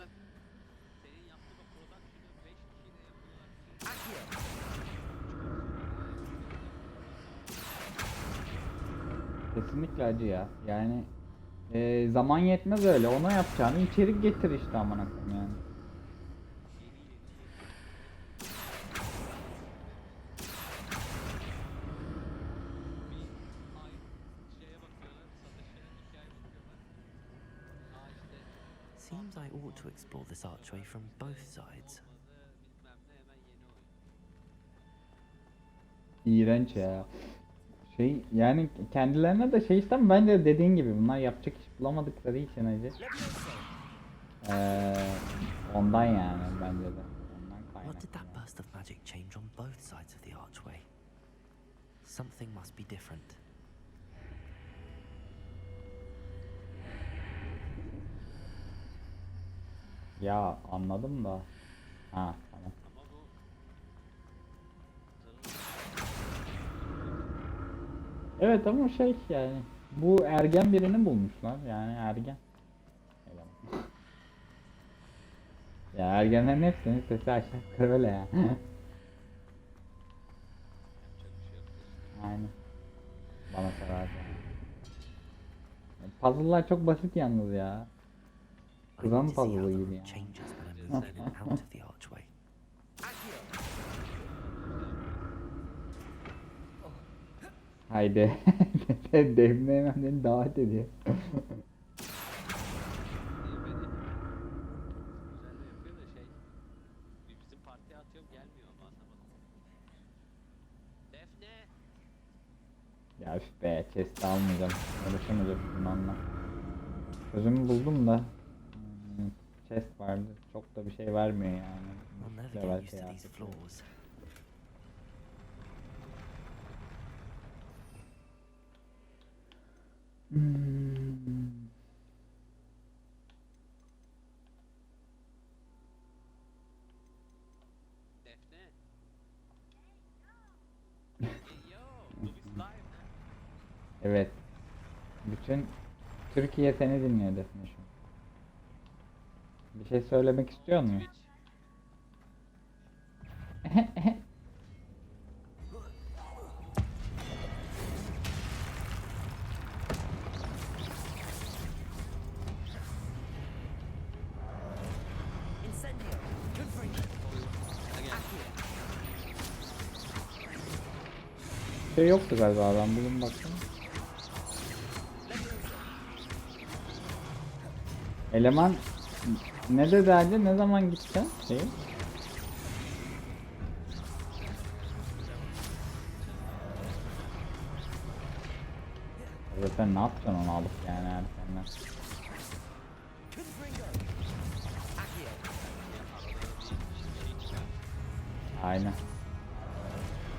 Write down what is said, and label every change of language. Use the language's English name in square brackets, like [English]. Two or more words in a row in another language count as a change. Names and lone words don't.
[Turkish] Adamlar senin yaptığın o production'ı 5 kişiyle yapıyorlar. Kesinlikle acı ya. Yani zaman yetmez öyle. Ona yapacağını içerik getir işte amına koyayım yani. [English] Seems I ought to explore this archway from both sides. [Turkish] İğrenç ya. Şey yani kendilerine de şey istem bence dediğin gibi bunlar yapacak iş bulamadıkları için acı. Ondan yani bence de. Ondan [English] What [Turkish] kaynaklı. [English] did that burst of magic change on both sides of the archway? Something must be different. [Turkish] Ya anladım da. Ha tamam. Evet ama şey yani bu ergen birini bulmuşlar yani ergen. Eleman. Ya ergenlerin hepsinin sesi aşağı yukarı öyle ya. Aynen. Bana sorarsan. Puzzle'lar çok basit yalnız ya. [English] I [Turkish] Kızan [English] need to see how [Turkish] puzzle [English] the [Turkish] gibi [English] room [Turkish] ya. [English] changes when I move in and out of the archway. [Turkish] Haydi. Defne hemen beni davet ediyor. Güzel de yapıyor da şey. Bizim partiye atıyorum gelmiyor ama anlamadım. Defne! Ya üf be chest almayacağım. Uğraşamayacağım bunlarla. Çözümü buldum da. Chest vardı. Çok da bir şey vermiyor yani. [English] I'll never [Turkish] Level [English] get used to [Turkish] şey [English] these [Turkish] artık. [English] floors. [Turkish] Defne! Hey yo! Bu biz live ne? Evet. Bütün Türkiye seni dinliyor Defne şu an. Bir şey söylemek istiyor musun? Twitch. [English] Incendio! Confringo! [Turkish] Şey yoktu galiba ben bugün baktım. Eleman ne dedi hacı? Ne zaman gitti? Şey? Zaten ne yapacaksın onu alıp yani erkenden? [English] Confringo! Accio! [Turkish] Aynen.